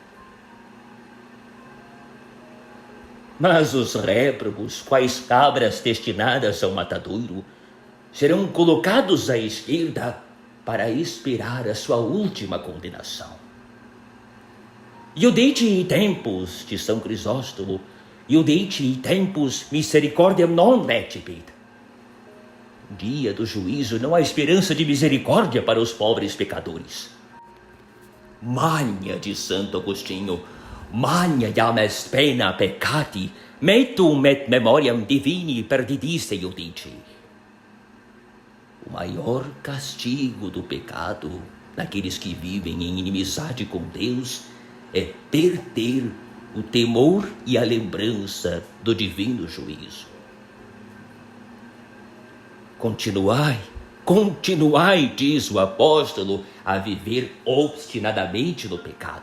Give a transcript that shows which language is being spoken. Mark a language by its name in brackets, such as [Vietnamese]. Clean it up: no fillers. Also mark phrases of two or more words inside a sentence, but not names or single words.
[Portuguese] Mas os réprobos, quais cabras destinadas ao matadouro, serão colocados à esquerda para esperar a sua última condenação. [Latin] Iudite tempus de São Crisóstomo, iudite tempus misericordiam non lecipit. [Portuguese] No dia do juízo não há esperança de misericórdia para os pobres pecadores. [Latin] Magna de Santo Agostinho, magna jam est pena peccati, metum et memoriam divini perdidisse iudici. [Portuguese] O maior castigo do pecado daqueles que vivem em inimizade com Deus é perder o temor e a lembrança do divino juízo. Continuai, diz o apóstolo, a viver obstinadamente no pecado.